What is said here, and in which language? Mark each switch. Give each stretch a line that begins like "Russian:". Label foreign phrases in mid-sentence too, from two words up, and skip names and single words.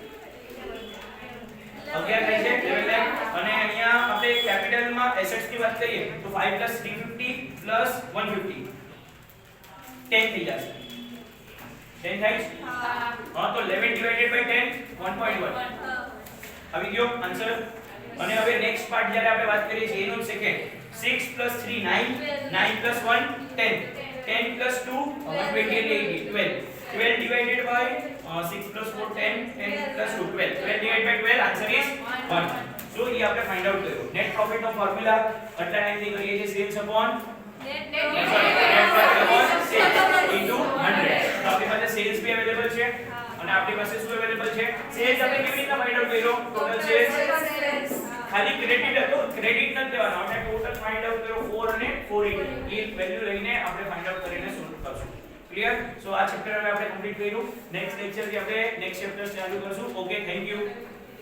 Gujarati: 11 થાય છે 11 લાખ અને અહીંયા આપણે કેપિટલ માં એસેટ્સ ની વાત કરીએ તો 5 + 350 + 150 10 થઈ જશે 10 થાય હા તો 11
English: divided by
Gujarati: 10 1.1 આવી ગયો આન્સર અને હવે
English: next part
Gujarati: જ્યારે આપણે વાત કરીએ છીએ એનો સેકન્ડ 6 + 3 9 9 + 1 10.
English: 10 plus 2, 28, 12. 12 divided by 6 plus 4, 10. 10 plus 2, 12. 12 divided by 12, answer is 1.
Gujarati: So
Hindi: ये आपने
English: find out
Gujarati: કર્યો.
English: Net profit
Gujarati: નો formula આટલા ટાઈમથી કરીએ છીએ
English: sales upon net profit upon sales into 100.
Gujarati: તો આપણી પાસે sales भी available છે અને આપણી પાસે શું available છે? sales આપણે કેવી રીતના
English: find out
Gujarati: કર્યો?
English: total sales
Gujarati: ખાલી ક્રેડિટ હતો, ક્રેડિટ નથી લેવાનો. આપણે ટોટલ
English: find out
Gujarati: કર્યો 4 અને 480. એ વેલ્યુ લઈને આપણે
English: find out
Gujarati: કરીને સોલ્વ કરશું. ક્લિયર? સો આ ચેપ્ટર હવે આપણે કમ્પ્લીટ કર્યું.
English: next lecture
Gujarati: થી આપણે
English: next chapter
Gujarati: ચાલુ કરશું.
English: okay, thank you.